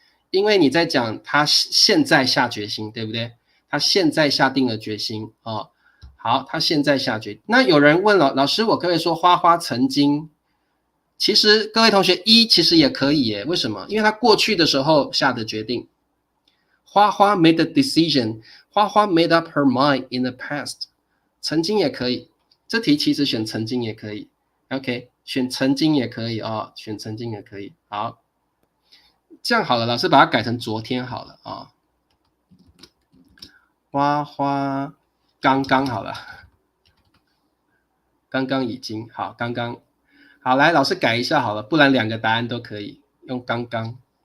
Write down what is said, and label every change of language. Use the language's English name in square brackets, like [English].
[Chinese] 因为你在讲他现在下决心，对不对？他现在下定了决心好，他现在下决。那有人问了，老师，我可不可以说花花曾经？其实各位同学，其实也可以耶。为什么？因为他过去的时候下的决定。 [English] 花花 made a decision， 花花 made up her mind in the past。 [Chinese] 曾经也可以，这题其实选曾经也可以。OK， 选曾经也可以选曾经也可以。好。这样好了，老师把它改成昨天好了花花刚刚好了，刚刚已经好，刚刚好，来老师改一下好了，不然两个答案都可以用刚刚。